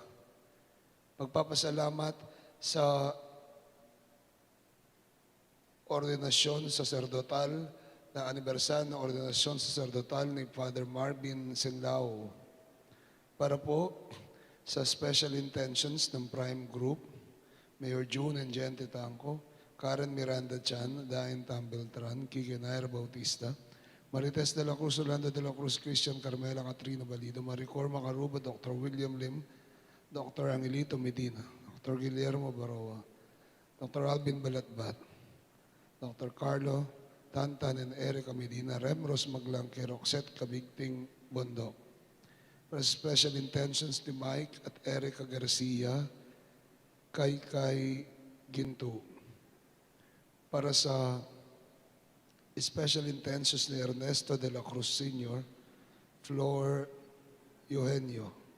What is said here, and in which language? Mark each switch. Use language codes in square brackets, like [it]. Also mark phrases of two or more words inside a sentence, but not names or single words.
[tl] Pagpapasalamat sa ordinasyon sacerdotal, na anibersaryo ng ordinasyon sacerdotal ni Father Marvin Senlao. Para po sa [en] special intentions [tl] ng Prime Group, Mayor June and Gente Tangco, Karen Miranda Chan, Dain Tambeltran, Kike Nair Bautista, Marites de la Cruz, Orlando de la Cruz, Christian Carmela Catrina Balido, Maricor Macaruba, Dr. William Lim, Dr. Angelito Medina, Dr. Guillermo Baroa, Dr. Alvin Balatbat, Dr. Carlo Tantan and Erica Medina, Remros Maglangke, Roxette Kabigting Bondok. Para [en] special intentions [tl] ni Mike at Erica Garcia, Kay Ginto. Para sa [en] special intentions [tl] ni Ernesto de la Cruz Sr., Flor Eugenio.